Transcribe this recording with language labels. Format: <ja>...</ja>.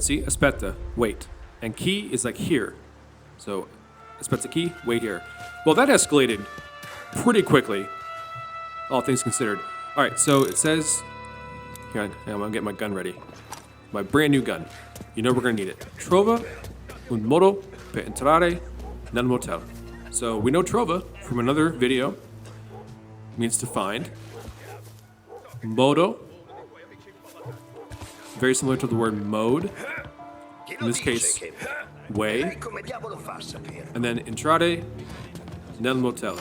<en>See,</en> <it>aspetta,</it> <en>wait, and key is like here. So, aspetta key, wait here. Well, that escalated pretty quickly, all things considered. All right, so it says, here, I'm gonna get my gun ready, my brand new gun. You know we're gonna need it.</en> <it>Trova un modo per entrare nel motel.</it> <en>So we know trova from another video means to find. Modo, very similar to the word mode. In this case, way. And then</en> <it>entrare nel motel.</it>